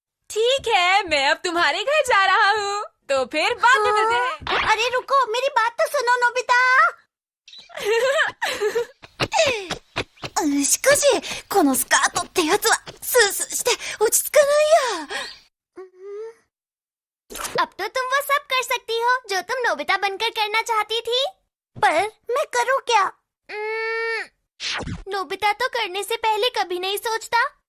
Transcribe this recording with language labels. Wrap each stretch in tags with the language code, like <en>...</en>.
<hi>ठीक है, मैं अब तुम्हारे घर जा रहा हूँ, तो फिर बाद में मिलते हैं। अरे रुको, मेरी बात तो सुनो नोबिता।</hi> <ja>しかし、このスカートってやつは、スースーして落ち着かないや。</ja> <hi>अब तो तुम वो सब कर सकती हो जो तुम नोबिता बनकर करना चाहती थी। पर मैं करूँ क्या? नोबिता तो करने से पहले कभी नहीं सोचता।</hi>